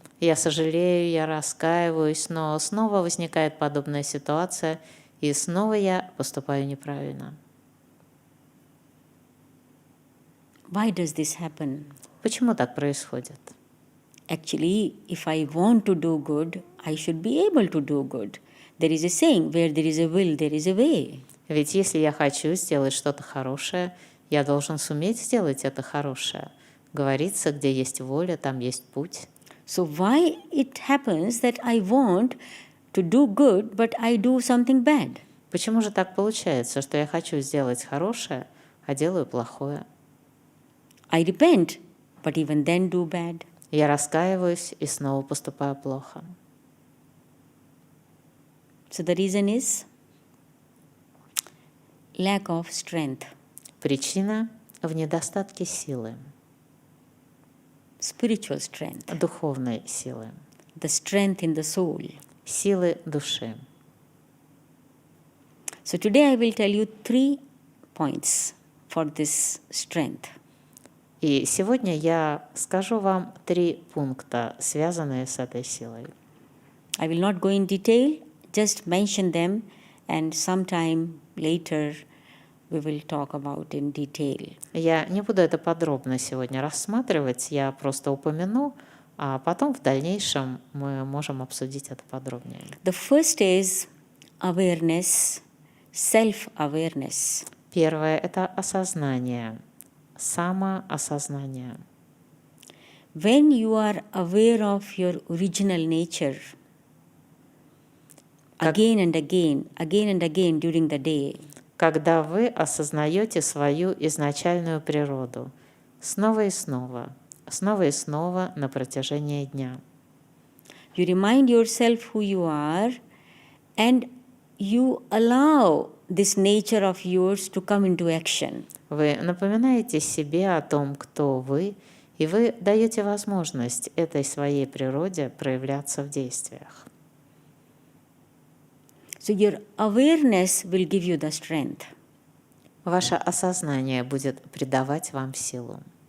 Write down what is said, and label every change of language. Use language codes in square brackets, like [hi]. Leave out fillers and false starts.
[ru] Я сожалею, я раскаиваюсь, но снова возникает подобная ситуация, и снова я поступаю неправильно. [en] Why does this happen? [ru] Почему так происходит? [en] Actually, if I want to do good, I should be able to do good. There is a saying, where there is a will, there is a way. [ru] Ведь если я хочу сделать что-то хорошее, я должен суметь сделать это хорошее. Говорится, где есть воля, там есть путь. [en] So why it happens that I want to do good, but I do something bad? [ru] Почему же так получается, что я хочу сделать хорошее, а делаю плохое? [en] I repent, but even then do bad. [ru] Я раскаиваюсь и снова поступаю плохо. [en] So the reason is lack of strength, [ru] Причина в недостатке силы, [en] spiritual strength, [ru] духовной силы, [en] the strength in the soul. [ru] силы души. [en] So today I will tell you 3 points for this strength. [ru] И сегодня я скажу вам 3 пункта, связанные с этой силой. [en] I will not go in detail, just mention them, and sometime later we will talk about in detail. [ru] Я не буду это подробно сегодня рассматривать, я просто упомяну, а потом в дальнейшем мы можем обсудить это подробнее. [en] The first is awareness, self-awareness. [ru] Первое – это осознание, самоосознание. [en] When you are aware of your original nature, again and again during the day, [ru] Когда вы осознаете свою изначальную природу снова и снова на протяжении дня. [en] you remind yourself who you are, and you allow this nature of yours to come into action. [ru] Вы напоминаете себе о том, кто вы, и вы даете возможность этой своей природе проявляться в действиях. [en] So your awareness will give you the strength. [ru] Ваше осознание будет придавать вам силу.